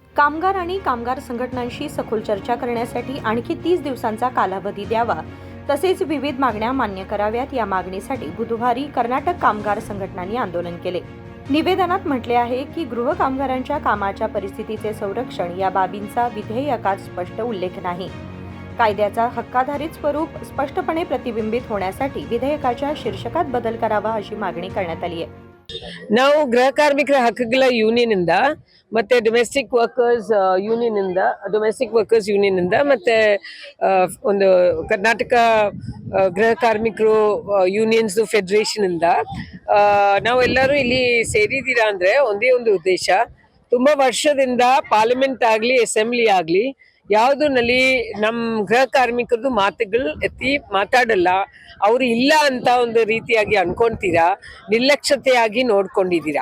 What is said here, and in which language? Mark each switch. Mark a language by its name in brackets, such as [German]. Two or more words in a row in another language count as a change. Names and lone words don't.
[Marathi] कामगार आणि कामगार संघटनांशी सखोल चर्चा करण्यासाठी आणखी 30 दिवसांचा कालावधी द्यावा, तसेच विविध मागण्या मान्य कराव्यात या मागणीसाठी बुधवारी कर्नाटक कामगार संघटनांनी आंदोलन केले। निवेदनात म्हटले आहे की गृह कामगारांच्या कामाच्या परिस्थितीचे संरक्षण या बाबींचा विधेयकात स्पष्ट उल्लेख नाही। कायद्याचा हक्काधारित स्वरूप स्पष्टपणे प्रतिबिंबित होण्यासाठी विधेयकाच्या शीर्षकात बदल करावा अशी मागणी करण्यात आली आहे। [Kannada] ನಾವು ಗೃಹ ಕಾರ್ಮಿಕರ ಹಕ್ಕುಗಳ ಯೂನಿಯನ್ ಇಂದ ಮತ್ತೆ [English] domestic workers union [Kannada] ಇಂದ ಮತ್ತೆ ಒಂದು ಕರ್ನಾಟಕ ಗೃಹ ಕಾರ್ಮಿಕರು [English] unions federation [Kannada] ಇಂದ ನಾವೆಲ್ಲರೂ ಇಲ್ಲಿ ಸೇರಿದ್ದೀರಾ ಅಂದ್ರೆ ಒಂದೇ ಒಂದು ಉದ್ದೇಶ, ತುಂಬಾ ವರ್ಷದಿಂದ ಪಾರ್ಲಿಮೆಂಟ್ ಆಗ್ಲಿ ಅಸೆಂಬ್ಲಿ ಆಗ್ಲಿ ಯಾವುದರಲ್ಲಿ ನಮ್ಮ ಗೃಹ ಕಾರ್ಮಿಕರದು ಮಾತುಗಳು ಎತ್ತಿ ಮಾತಾಡಲ್ಲ, ಅವರು ಇಲ್ಲ ಅಂತ ಒಂದು ರೀತಿಯಾಗಿ ಅನ್ಕೊಂತೀರಾ, ನಿರ್ಲಕ್ಷ್ಯತೆಯಾಗಿ ನೋಡ್ಕೊಂಡಿದ್ದೀರಾ।